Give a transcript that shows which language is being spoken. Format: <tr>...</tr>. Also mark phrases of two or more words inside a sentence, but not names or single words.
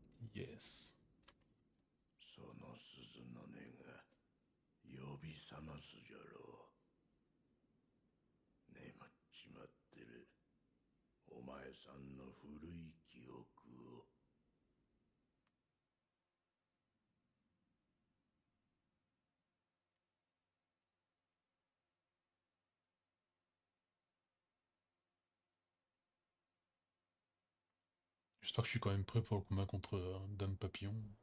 <ja>Yes. その鈴の音が呼び覚ますじゃろう。眠っちまってるお前さんの古い記憶を。</ja> <fr>J'espère que je suis quand même prêt pour le combat contre Dame Papillon.</fr>